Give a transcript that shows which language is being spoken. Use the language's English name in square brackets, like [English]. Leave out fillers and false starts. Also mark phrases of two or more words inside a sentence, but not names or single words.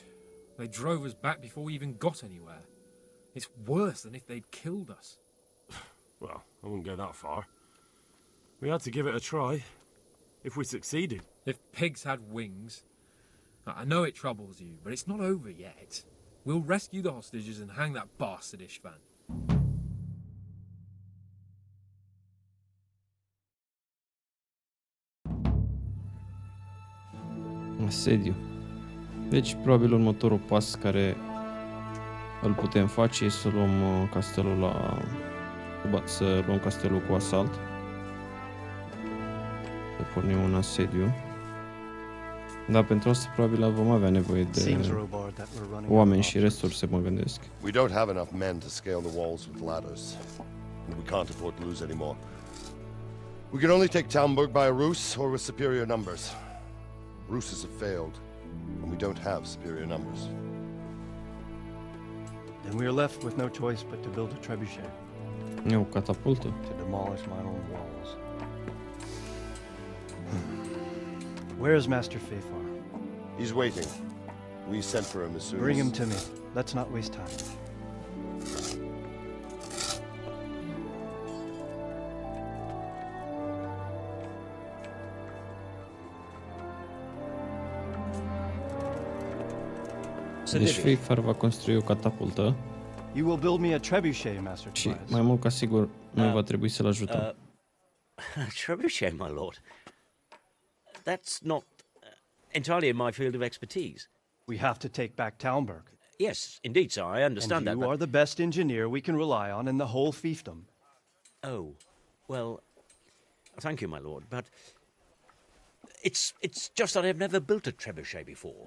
[English] They drove us back before we even got anywhere. It's worse than if they'd killed us. Well, I wouldn't go that far. We had to give it a try. If we succeeded. If pigs had wings... I know it troubles you, but it's not over yet. We'll rescue the hostages and hang that bastard Istvan. [Romanian] Asediu. Deci, probabil următorul pas care îl putem face e să luăm castelul să luăm castelul cu asalt. Să pornim un asediu. Dar pentru asta probabil vom avea nevoie de oameni și resurse, mă gândesc. [English] We don't have enough men to scale the walls with ladders, and we can't afford to lose any more. We can only take Talmberg by a ruse or with superior numbers. Ruses have failed, and we don't have superior numbers. Then we are left with no choice but to build a trebuchet. [Romanian] E o catapultă. [English] To demolish my own walls. Where is Master Fafar? He's waiting. We sent for him as soon Bring as... him to me. Let's not waste time. [Romanian] Deci Fafar va construi o catapultă. [English] You will build me a trebuchet, Master [Romanian] Și [English] Tobias. [Romanian] mai mult ca sigur noi va trebui să-l ajutăm. [English] Trebuchet, my lord. That's not entirely in my field of expertise. We have to take back Talmberg. Yes, indeed, sir, I understand And that. you But... are the best engineer we can rely on in the whole fiefdom. Oh, well, thank you, my lord, but it's just that I've never built a trebuchet before.